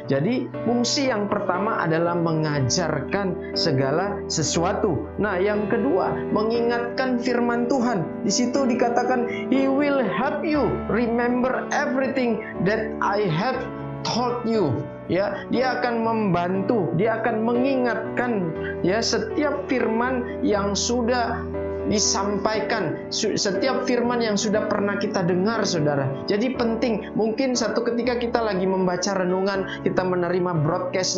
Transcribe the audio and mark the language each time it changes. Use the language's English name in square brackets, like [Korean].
[Indonesian] Jadi fungsi yang pertama adalah mengajarkan segala sesuatu. Nah, yang kedua, mengingatkan firman Tuhan. Di situ dikatakan, [English] He will help you remember everything that I have told you. [Indonesian] Ya, dia akan membantu, dia akan mengingatkan ya setiap firman yang sudah disampaikan, setiap firman yang sudah pernah kita dengar, saudara. Jadi penting, mungkin satu ketika kita lagi membaca renungan, kita menerima broadcast.